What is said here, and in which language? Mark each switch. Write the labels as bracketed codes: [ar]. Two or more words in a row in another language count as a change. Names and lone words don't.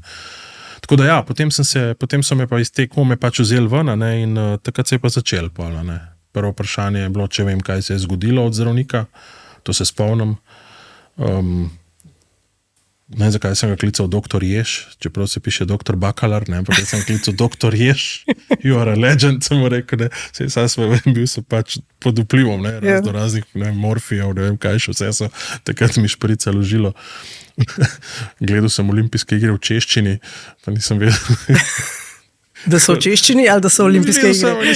[sl] Tako da ja, potem so me pa iz te kome pač vzeli ven, ne, in takrat se je pa začel pol, ne. Prvo vprašanje je bilo, če vem, kaj se je zgodilo od zdravnika. To se spomnim. Ne vem, zakaj sem ga klical doktor Jež, čeprav se piše doktor Bakalar, ne, ampak sem klical doktor Jež, [en] you are a legend, [sl] sem mu rekel, ne, bil sem pač pod vplivom, ne, do raznih, ne, morfijev, ne vem, kaj še vse so, takrat mi šprica ložilo. Gledal sem olimpijske igre v češčini, pa nisem vedel. Da so v češčini ali da so olimpijske igre?